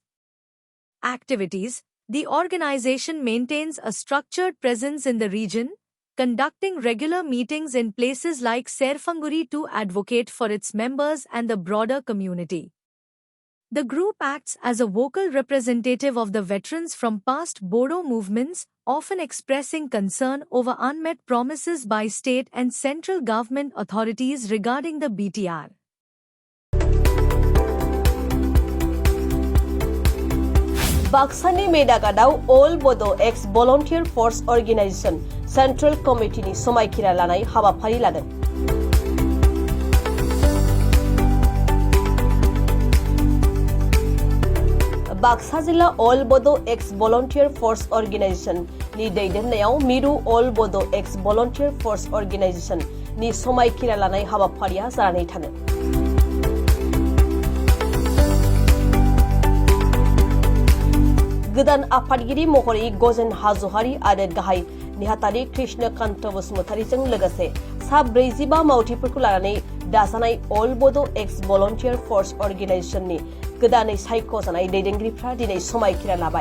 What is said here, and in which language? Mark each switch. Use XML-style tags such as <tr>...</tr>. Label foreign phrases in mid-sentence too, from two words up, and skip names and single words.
<en>Activities: the organization maintains a structured presence in the region, conducting regular meetings in places like Serfanguri to advocate for its members and the broader community. The group acts as a vocal representative of the veterans from past Bodo movements, often expressing concern over unmet promises by state and central government authorities regarding the BTR.</en> <brx>Baksani Medagadaw All Bodo Ex-Volunteer Force Organization Central Committee ni Somaikira lanai habafari laden. Baksa Jilla All Bodo Ex-Volunteer Force Organization ni दैदेननायाव Miru All Bodo Ex-Volunteer Force Organization ni Somaikira lanai habafariya जानानै थाङो. गोदान आफादगिरि महरै गजेन हाज'हारि आरो गाहाय नेहाथारि कृष्णकान्त बसुमतारीजों लोगोसे सा 45 मावथिफोरखौ लानानै दाजानाय अल बड' एक्स भलन्टियार फर्स अर्गेनाइजेशननि गोदानै सायख'जानाय दैदेनगिरिफ्रा दिनै समायखिरा लाबाय।</brx>